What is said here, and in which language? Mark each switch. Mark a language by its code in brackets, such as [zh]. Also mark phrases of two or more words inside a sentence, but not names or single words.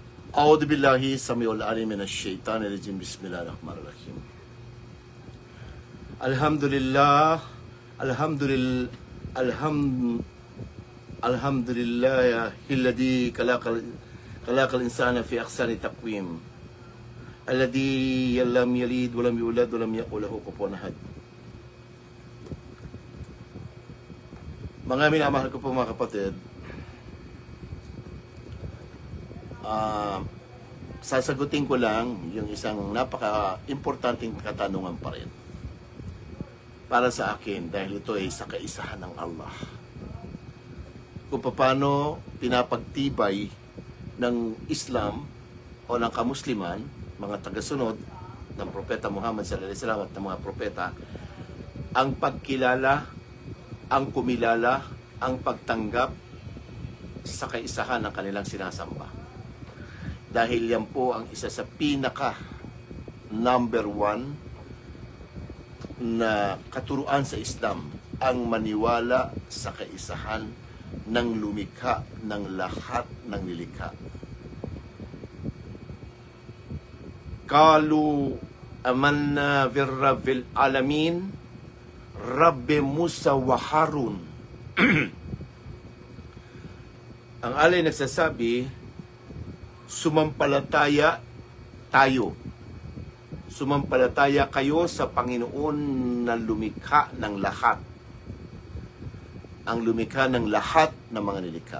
[ar] أعوذ بالله السميع العليم من الشيطان الرجيم بسم الله الرحمن الرحيم الحمد لله الحمد لله الحمد لله الذي خلق الإنسان في أحسن تقويم الذي لم يلد ولم يولد ولم يكن له كفوا أحد. [tl] Mga minamahal ko po mga kapatid, sasagutin ko lang yung isang napaka-importanting katanungan pa rin para sa akin dahil ito ay sa kaisahan ng Allah. Kung paano pinapagtibay ng Islam o ng kamusliman, mga tagasunod ng Propeta Muhammad [ar] صلى الله عليه وسلم [tl] at ng mga propeta, ang pagkilala, ang kumilala, ang pagtanggap sa kaisahan ng kanilang sinasamba. Dahil yan po ang isa sa pinaka number 1 na katuruan sa Islam, ang maniwala sa kaisahan ng lumikha ng lahat ng nilikha. [ar] قالوا آمنا برب العالمين رب موسى وهارون. [tl] Ang alay nagsasabi, sumampalataya tayo. Sumampalataya kayo sa Panginoon na lumikha ng lahat. Ang lumikha ng lahat ng mga nilikha.